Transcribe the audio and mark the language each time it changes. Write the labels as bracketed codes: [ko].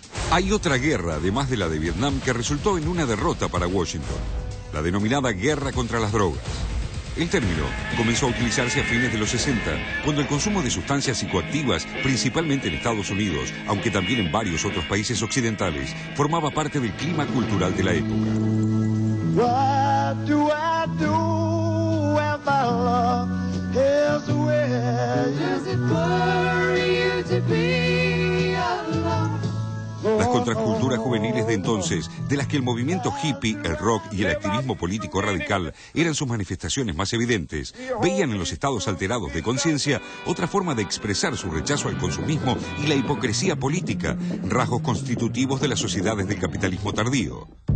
[es] Hay otra guerra, además de la de Vietnam, que resultó en una derrota para Washington, la denominada guerra contra las drogas. El término comenzó a utilizarse a fines de los 60, cuando el consumo de sustancias psicoactivas, principalmente en Estados Unidos, aunque también en varios otros países occidentales, formaba parte del clima cultural de la época. [en] What do I do when my love is away? Does it worry you to be alone? [es] Las contraculturas juveniles de entonces, de las que el movimiento hippie, el rock y el activismo político radical eran sus manifestaciones más evidentes, veían en los estados alterados de conciencia otra forma de expresar su rechazo al consumismo y la hipocresía política, rasgos constitutivos de las sociedades del capitalismo tardío.